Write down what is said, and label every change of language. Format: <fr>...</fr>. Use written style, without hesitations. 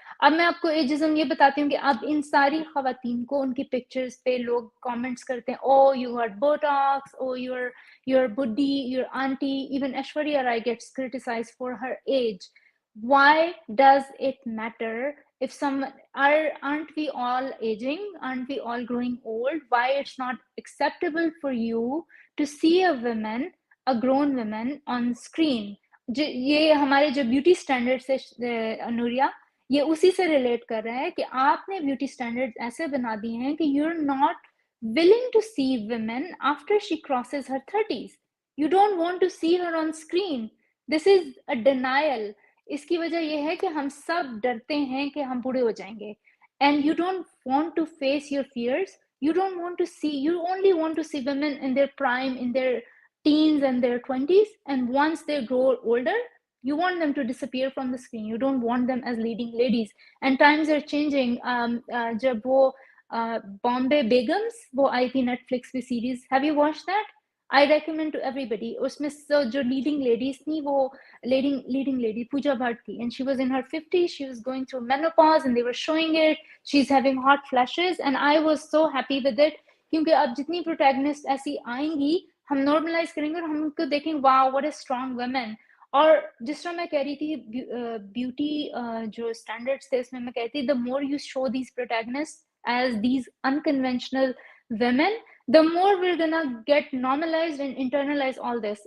<hi>अब मैं आपको एजिज्म ये बताती हूँ कि अब इन सारी खवातीन को उनकी पिक्चर्स पे लोग कमेंट्स करते हैं,</hi> <en>Oh you are Botox, oh you're बुड्ढी, you're auntie. Even Aishwarya Rai gets criticized for her age. Why does it matter if aren't we all aging? Aren't we all growing old? Why it's not acceptable for you to see a grown woman on screen?</en> <hi>ये हमारे जो beauty standards है नूरिया, ये उसी से relate कर रहा है कि आपने ब्यूटी स्टैंडर्ड्स ऐसे बना दिए हैं कि</hi> <en>You are not willing to see women after she crosses her 30s. You don't want to see her on screen. This is a denial.</en> <hi>इसकी वजह यह है कि हम सब डरते हैं कि हम बूढ़े हो जाएंगे.</hi> <en>And you don't want to face your fears. You don't want to see, you only want to see women in their prime, in their teens and their 20s. And once they grow older, you want them to disappear from the screen. You don't want them as leading ladies. And times are changing.</en> <hi>जब वो बॉम्बे बेगम्स वो आई थी Netflix पे series,</hi> <en>Have you watch that? I recommend to everybody.</en> <hi>उसमें जो leading ladies थी वो</hi> <en>leading lady Pooja Bhatt थी, and she was in her 50s. She was going through menopause and they were showing it. She's having hot flashes and I was so happy with it,</en> <hi>क्योंकि अब जितनी protagonist ऐसी आएंगी हम normalise करेंगे और हम उनको देखेंगे,</hi> <en>Wow what a strong women.</en> <hi>और जिस तरह मैं कह रही थी ब्यूटी जो स्टैंडर्ड्स थे उसमें मैं कहती थी,</hi> <en>The more you show these protagonist as these unconventional women, the more we're gonna get normalized and internalize all this.</en>